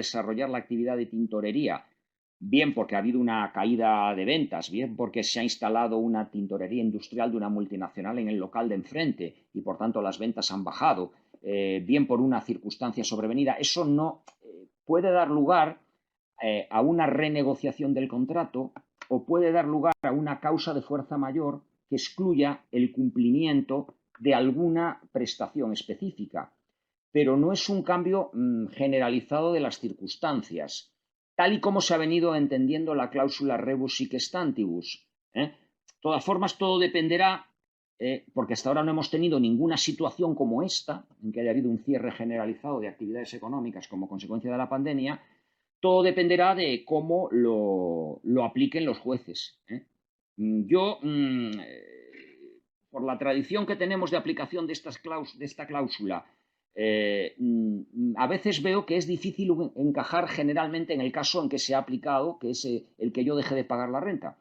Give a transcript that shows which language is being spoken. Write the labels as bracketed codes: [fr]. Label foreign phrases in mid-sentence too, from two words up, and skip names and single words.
[es] desarrollar la actividad de tintorería, bien porque ha habido una caída de ventas, bien porque se ha instalado una tintorería industrial de una multinacional en el local de enfrente y por tanto las ventas han bajado, bien por una circunstancia sobrevenida, eso no puede dar lugar a una renegociación del contrato o puede dar lugar a una causa de fuerza mayor que excluya el cumplimiento de alguna prestación específica. Pero no es un cambio generalizado de las circunstancias, tal y como se ha venido entendiendo la cláusula [la] rebus sic stantibus. [es] De todas formas, todo dependerá, porque hasta ahora no hemos tenido ninguna situación como esta, en que haya habido un cierre generalizado de actividades económicas como consecuencia de la pandemia, todo dependerá de cómo lo apliquen los jueces. Yo, por la tradición que tenemos de aplicación de esta cláusula, a veces veo que es difícil encajar generalmente en el caso en que se ha aplicado, que es el que yo deje de pagar la renta.